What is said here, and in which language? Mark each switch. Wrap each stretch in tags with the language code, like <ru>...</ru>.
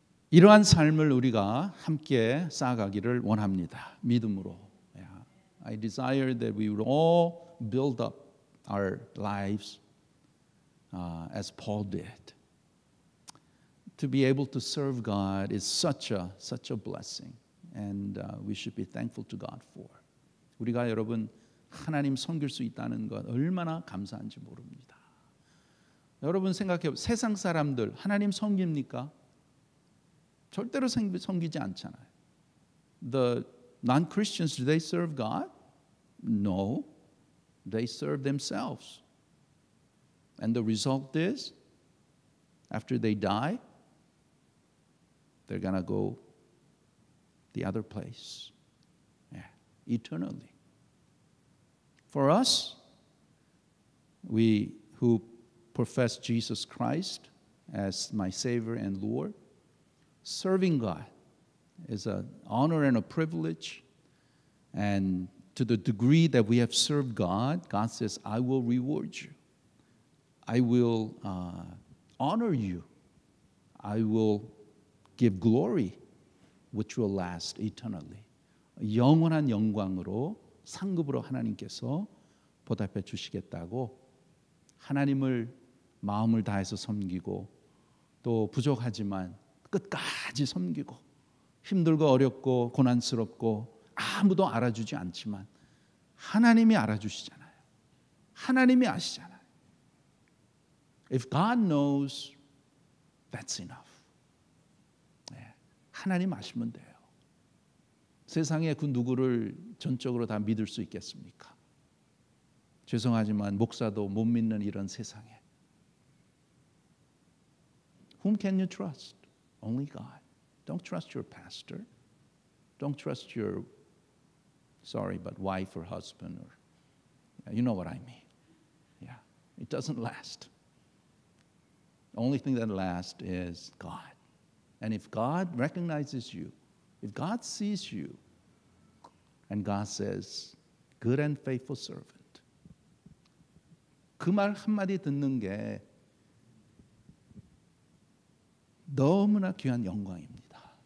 <ko>이러한 삶을 우리가 함께 쌓아가기를 원합니다. 믿음으로. Yeah.</ko> <en>I desire that we would all build up our lives as Paul did. To be able to serve God is such a blessing, and we should be thankful to God for.</en> <ko>우리가 여러분 하나님 섬길 수 있다는 것 얼마나 감사한지 모릅니다. 여러분 생각해, 세상 사람들 하나님 섬깁니까? 절대로 섬기지 않잖아요.</ko> <en>The non-Christians, do they serve God? No, they serve themselves. And the result is, after they die, they're going to go the other place, eternally. For us, we who profess Jesus Christ as my Savior and Lord, serving God is an honor and a privilege. And to the degree that we have served God, God says, I will reward you. I will honor you. I will give glory, which will last eternally.</en> <ko>영원한 영광으로 상급으로 하나님께서 보답해 주시겠다고 하나님을 마음을 다해서 섬기고 또 부족하지만 끝까지 섬기고 힘들고 어렵고 고난스럽고 아무도 알아주지 않지만 하나님이 알아주시잖아요. 하나님이 아시잖아요.</ko> <en>If God knows, that's enough.</en> <ko>하나님 아시면 돼요. 세상에 그 누구를 전적으로 다 믿을 수 있겠습니까? 죄송하지만 목사도 못 믿는 이런 세상에</ko> <en>Whom can you trust? Only God. Don't trust your pastor. Don't trust your, wife or husband, or you know what I mean. Yeah. It doesn't last. The only thing that lasts is God. And if God recognizes you, if God sees you, and God says, good and faithful servant.</en> <ko>그 말 한마디 듣는 게 너무나 귀한 영광입니다.</ko>